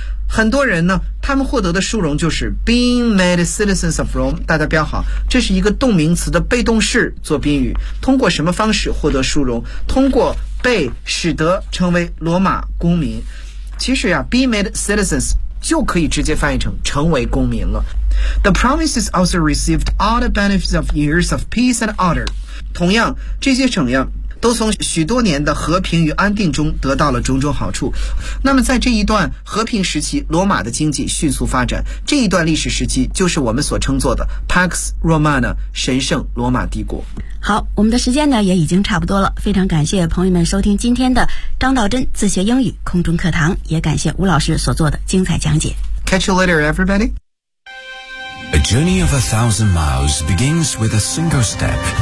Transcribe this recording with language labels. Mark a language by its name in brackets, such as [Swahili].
[Chinese] 很多人呢，他们获得的殊荣就是 [English] being made citizens of Rome。 [Chinese] 大家标好，这是一个动名词的被动式做宾语，通过什么方式获得殊荣？通过被使得成为罗马公民。其实呀 ， [English] be made citizens [Chinese] 就可以直接翻译成成为公民了。 [English] The provinces also received all the benefits of years of peace and order。 [Chinese] 同样，这些省呀，都从许多年的和平与安定中得到了种种好处。那么在这一段和平时期，罗马的经济迅速发展，这一段历史时期就是我们所称作的 Pax Romana， 神圣罗马帝国。好，我们的时间呢也已经差不多了，非常感谢朋友们收听今天的张道真自学英语空中课堂，也感谢吴老师所做的精彩讲解。 [English] Catch you later everybody。 A journey of 1,000 miles begins with a single step.